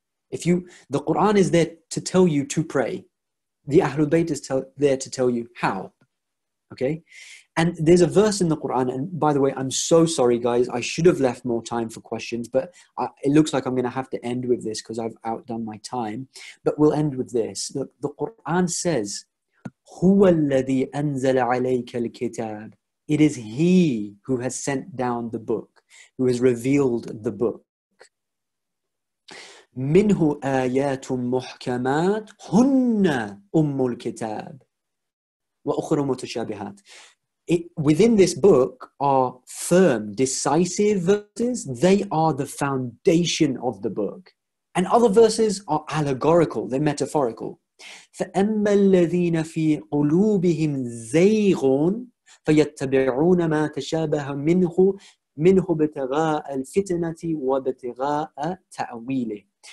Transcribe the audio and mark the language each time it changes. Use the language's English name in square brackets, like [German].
[English] The Quran is there to tell you to pray. The Ahlul Bayt is there to tell you how. Okay? And there's a verse in the Quran, and by the way, I'm so sorry, guys. I should have left more time for questions, but it looks like I'm going to have to end with this because I've outdone my time. But we'll end with this. The Quran says, [Arabic] هُوَ الَّذِي أَنزَلَ عَلَيْكَ الْكِتَابِ. [English] It is He who has sent down the book, who has revealed the book. [Arabic] مِنْهُ آيَاتٌ مُحْكَمَاتٌ هُنَّ أُمُّ الْكِتَابِ وَأُخْرَ مُتَشَابِهَاتٌ. [English] Within this book are firm, decisive verses. They are the foundation of the book. And other verses are allegorical, they're metaphorical. [Arabic] فَأَمَّا الَّذِينَ فِي قُلُوبِهِمْ زَيْغٌ فَيَتَّبِعُونَ مَا تَشَابَهَ مِنْهُ ابْتِغَاءَ الْفِتْنَةِ وَابْتِغَاءَ تَأْوِيلِهِ.